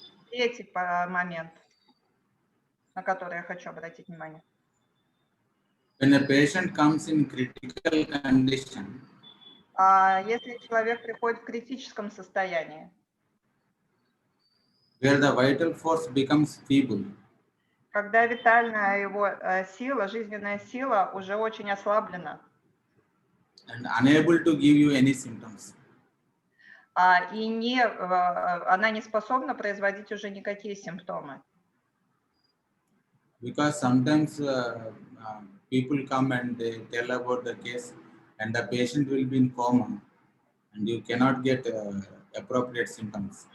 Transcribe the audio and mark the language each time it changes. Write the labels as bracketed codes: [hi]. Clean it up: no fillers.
[ru] Третий момент, на который я хочу обратить внимание. [en] when a patient comes in critical condition, [ru] Если человек приходит в критическом состоянии, [en] where the vital force becomes feeble, [ru] когда витальная его сила, жизненная сила уже очень ослаблена, [en] and unable to give you any symptoms, [ru] и она не способна производить уже никакие симптомы. [en] because sometimes people come and they tell about the case and the patient will be in coma and you cannot get appropriate symptoms.